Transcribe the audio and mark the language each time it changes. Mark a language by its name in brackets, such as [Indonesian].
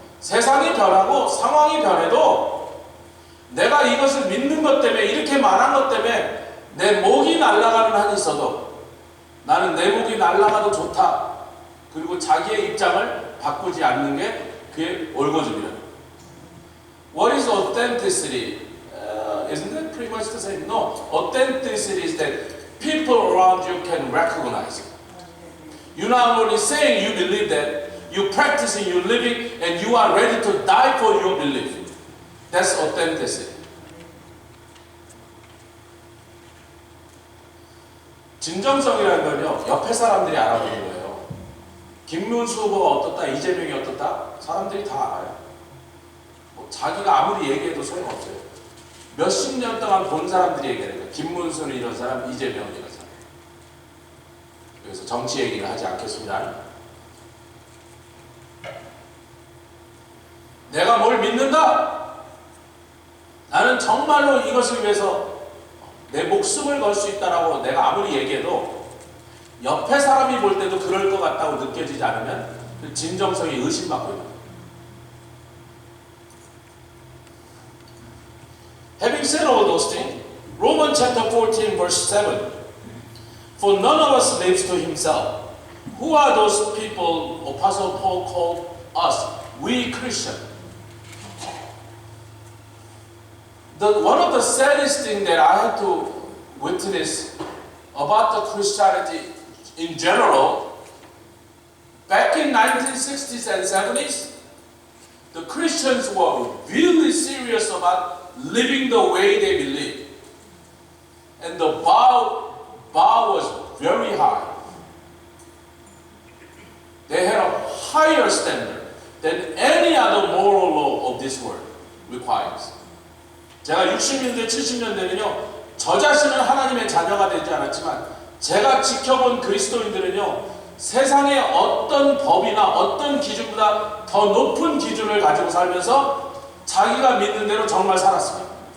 [Korean] 세상이 변하고 상황이 변해도 내가 이것을 믿는 것 때문에, 이렇게 말한 것 때문에 내 목이 날아가는 한이 있어도 나는 내 목이 날아가도 좋다. 그리고 자기의 입장을 바꾸지 않는 게 그게 올고즘이다. [English] What is authenticity? Isn't it pretty much the same? No. Authenticity is that people around you can recognize it. You're not only saying you believe that, you're practicing, you're living, and you are ready to die for your belief. That's authenticity. [Korean] 진정성이라는 건요, 옆에 사람들이 알아보는 거예요. 김문수 후보가 어떻다, 이재명이 어떻다, 사람들이 다 알아요. 자기가 아무리 얘기해도 소용없어요. 몇십 년 동안 본 사람들이 얘기하는 거예요. 김문수는 이런 사람, 이재명은 이런 사람. 그래서 정치 얘기는 하지 않겠습니다. 내가 뭘 믿는다? 나는 정말로 이것을 위해서 내 목숨을 걸 수 있다라고 내가 아무리 얘기해도 옆에 사람이 볼 때도 그럴 것 같다고 느껴지지 않으면 그 진정성이 의심받고 있는 거예요. [English] Having said all those things, Romans chapter 14 verse 7. For none of us lives to himself. Who are those people Apostle Paul called us? we Christian. One of the saddest things that I had to witness about the Christianity in general, back in 1960s and 70s, the Christians were really serious about living the way they believe. And the bar was very high. They had a higher standard than any other moral law of this world requires. [Korean] 제가 60년대, 70년대는요, 저 자신은 하나님의 자녀가 되지 않았지만 제가 지켜본 그리스도인들은요, 세상의 어떤 법이나 어떤 기준보다 더 높은 기준을 가지고 살면서 자기가 믿는 대로 정말 살았습니다.